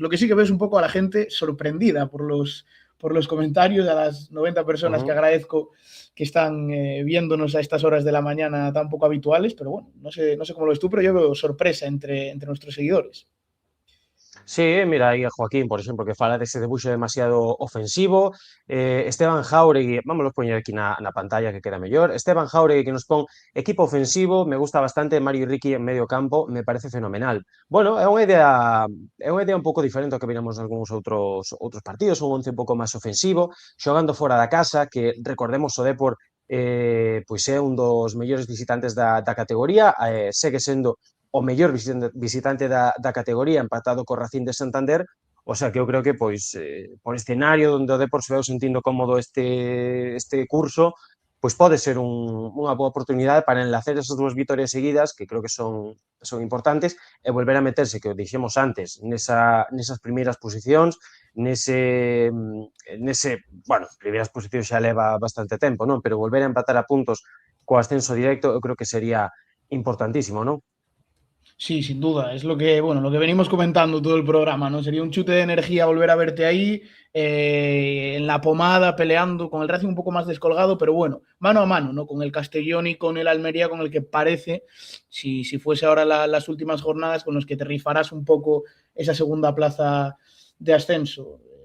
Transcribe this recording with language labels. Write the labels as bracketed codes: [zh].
[es] Lo que sí que veo es un poco a la gente sorprendida por los comentarios, a las 90 personas que agradezco que están viéndonos a estas horas de la mañana tan poco habituales, pero bueno, no sé cómo lo ves tú, pero yo veo sorpresa entre nuestros seguidores. [gl] Sí, mira aí a Joaquín, por exemplo, que fala dese debuxo demasiado ofensivo. Esteban Jauregui, vamos poñer aquí na pantalla que queda mellor. Esteban Jauregui que nos pon equipo ofensivo, [es] me gusta bastante. Mario Ricky en medio campo, me parece fenomenal. [gl] Bueno, é unha idea un pouco diferente ao que viramos algúns outros partidos, un 11 un pouco máis ofensivo, xogando fora da casa, que recordemos o Depor pois é un dos mellores visitantes da categoría, segue sendo o mellor visitante da categoría, empatado co Racing de Santander. O sea que eu creo que por escenario onde o Depor se veu sentindo cómodo este curso, pois pode ser unha boa oportunidade para enlacer esas dúas vitorias seguidas, que creo que son importantes, e volver a meterse, que o dixemos antes, nesas primeiras posicións, bueno, primeiras posicións xa leva bastante tempo, non? Pero volver a empatar a puntos co ascenso directo, eu creo que sería importantísimo, non? [es] Sí, sin duda. Es lo que venimos comentando todo el programa, ¿no? Sería un chute de energía volver a verte ahí, en la pomada, peleando, con el Racing un poco más descolgado, pero bueno, mano a mano, ¿no? Con el Castellón y con el Almería, con el que parece, si fuese ahora las últimas jornadas, con los que te rifarás un poco esa segunda plaza de ascenso.